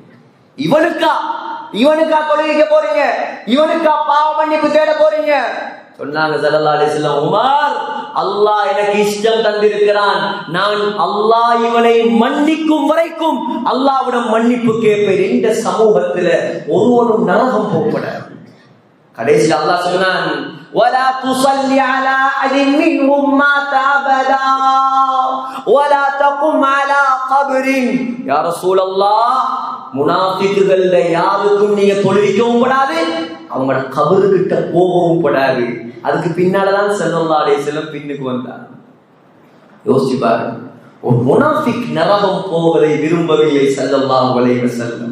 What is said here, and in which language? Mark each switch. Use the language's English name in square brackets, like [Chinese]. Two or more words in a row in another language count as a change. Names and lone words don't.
[Tamil] இவனுக்கா தொழுவிக்க போறீங்க? இவனுக்கா பாவ மன்னிப்பு தேட போறீங்க? சொன்னாங்க [Arabic] صلى الله عليه وسلم, [Tamil] உமர், அல்லாஹ் எனக்கு இஷ்டம் தந்திருக்கிறான், நான் அல்லாஹ் இவனை மன்னிக்கும் வரைக்கும் அல்லாஹ்விடம் மன்னிப்பு கேட்பேன். இந்த சமூகத்துல ஒருவனும் நரகம் போகப்படாது. கடைசியில் அல்லாஹ் சொன்னான், [Arabic] ولا تصلي على أحد منهم مات أبدا ولا تقم على قبر. يا رسول الله, [Tamil] முனாஃபிக்குகள்ல யாருக்கும் நீங்க தொழுவிக்கவும் படாது, அவங்களோட கபருக்கிட்ட போகவும் படாது. அதுக்கு பின்னாலதான் [Arabic] صلى الله عليه وسلم [Tamil] பின்னுக்கு வந்தார். யோசிச்சு பாருங்க, ஒரு முனாஃபிக் நரகம் போவதை விரும்பவில்லை [Arabic] صلى الله عليه وسلم.